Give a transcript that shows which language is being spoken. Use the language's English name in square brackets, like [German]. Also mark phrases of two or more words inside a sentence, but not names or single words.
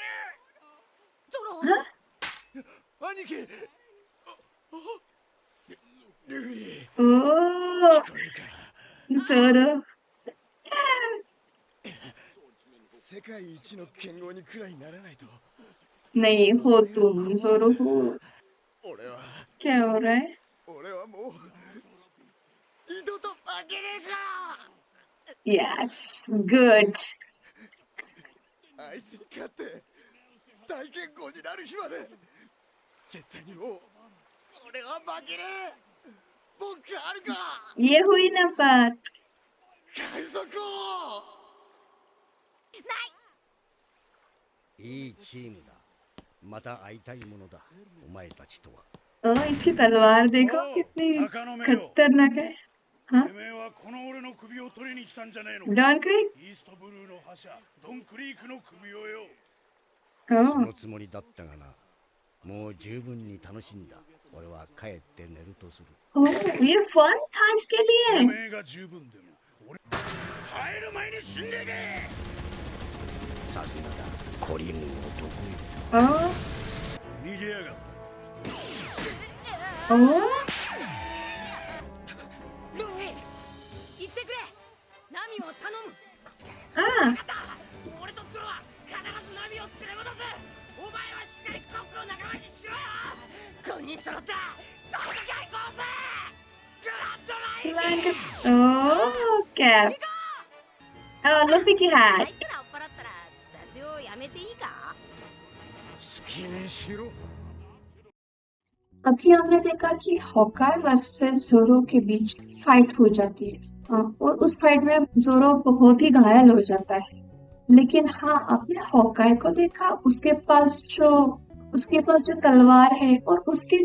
[Japanese] ゾロ。れ兄貴ルイ [Hindi] ओ [Japanese] これか [Hindi] जोरो [Japanese] 世界一の剣豪にくらいならないと [Hindi] नहीं हो तुम जोरो हो [Japanese] 俺は [Hindi] क्या हो रहा है [Japanese] 俺はもう二度と負けねえか [English] yes good [Japanese] あいつに勝って大剣豪になる日まで絶対にもう俺は負けねえ文句あるか [Hindi] ये हुई ना बात [Japanese] 海賊王いいチームだ。また会いたいものだ。お前たちとは。 [Hindi] ओ इसकी तलवार देखो कितनी खतरनाक है हाँ [Japanese] てめえはこの俺の首を取りに来たんじゃねえの [Hindi] डॉन क्रिक [Japanese] イーストブルーの覇者ドンクリークの首をよそ [Hindi] ओ [Japanese] のつもりだったがな。もう十分に楽しんだ。俺は帰って寝るとする。 [Hindi] ओ ये फन था इसके [Japanese] て [Hindi] लिए [Japanese] めえが十分でも俺帰る前に死んでけさすがだ。コリンの得意。 [Hindi] ओ [Japanese] 逃げやがった [Hindi] ओ [Japanese] ルフィ言ってくれ。ナミを頼む。 [Hindi] हाँ [Japanese] 俺とゾロは必ずナミを連れ戻すお前はしっかりコックを仲間にしろよ5人揃ったそこが行こうぜグランドライン [Hindi] ओ कैप लूफी की [Japanese] あ [Hindi] हैट [Japanese] いつら追っ払ったら雑用やめていいか。好きにしろ [Hindi] अभी हमने देखा कि हॉकाई वर्सेस जोरो के बीच फाइट हो जाती है और उस फाइट में जोरो बहुत ही घायल हो जाता है लेकिन हाँ आपने हॉकाई को देखा उसके पास जो तलवार है और उसके